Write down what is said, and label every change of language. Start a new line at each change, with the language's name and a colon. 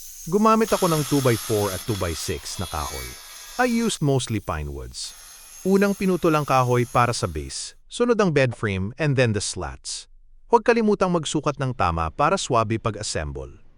Filipino: Gumamit ako ng 2x4 at 2x6 na kahoy.
English: I used mostly pine woods.
Filipino: Unang pinutol ang kahoy para sa base, sunod ang bed frame
English: and then the slats.
Filipino: Huwag kalimutang magsukat ng tama para swabe pag-assemble.